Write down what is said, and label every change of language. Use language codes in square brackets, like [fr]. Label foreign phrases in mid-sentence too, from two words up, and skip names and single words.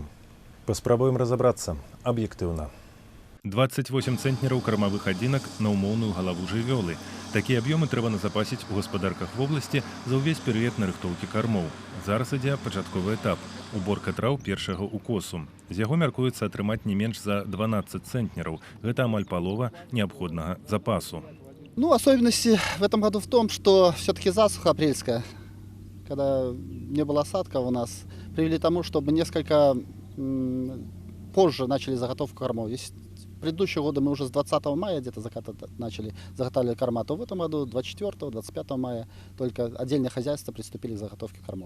[be] Паспрабуем разабрацца аб'ектыўна. 28 цэнтнераў кармавых адзінак на ўмоўную галаву жывёлы. Такія аб'ёмы трэба назапасіць у гаспадарках вобласці за ўвесь перыяд нарыхтоўкі кармоў. Зараз ідзе пачатковы этап – уборка траў першага ўкосу. З яго мяркуецца атрымаць не менш за 12 цэнтнераў. Гэта амаль палова неабходнага запасу. [ru] Особенности в этом году в том, что все-таки засуха апрельская, когда не было осадков у нас, привели к тому, чтобы несколько позже начали заготовку кормов. Если в предыдущие годы мы уже с 20 мая где-то начали заготавливать корма, то в этом году 24-25 мая только отдельные хозяйства приступили к заготовке кормов.